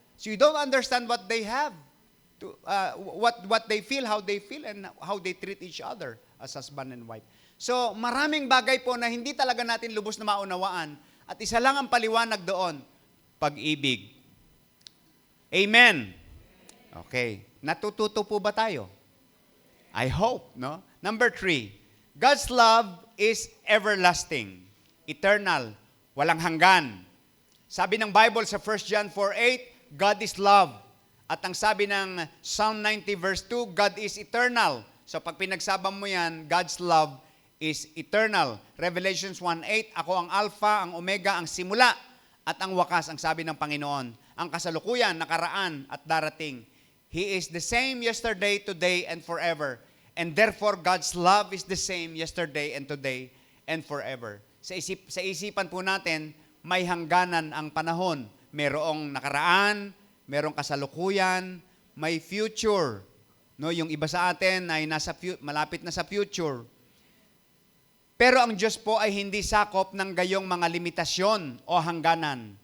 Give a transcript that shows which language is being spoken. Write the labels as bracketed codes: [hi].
[en] So you don't understand what they have, what they feel, and how they treat each other as husband and wife. [tl] So, maraming bagay po na hindi talaga natin lubos na maunawaan. At isa lang ang paliwanag doon, pag-ibig. Amen. Okay. Natututo po ba tayo? [en] I hope, [tl] no? [en] Number 3, God's love is everlasting, eternal, [tl] walang hanggan. Sabi ng [en] Bible sa 1 John 4:8, God is love. [tl] At ang sabi ng [en] Psalm 90 verse 2, God is eternal. So [tl] pag pinagsabang mo yan, [en] God's love is eternal. [tl] Revelations 1:8, ako ang Alpha, ang Omega, ang simula at ang wakas, ang sabi ng Panginoon. Ang kasalukuyan, nakaraan at darating. [en] He is the same yesterday, today, and forever. And therefore, God's love is the same yesterday and today and forever. [tl] Sa isipan po natin, may hangganan ang panahon. Merong nakaraan, merong kasalukuyan, may future. No, yung iba sa atin ay malapit na sa future. Pero ang Diyos po ay hindi sakop ng gayong mga limitasyon o hangganan.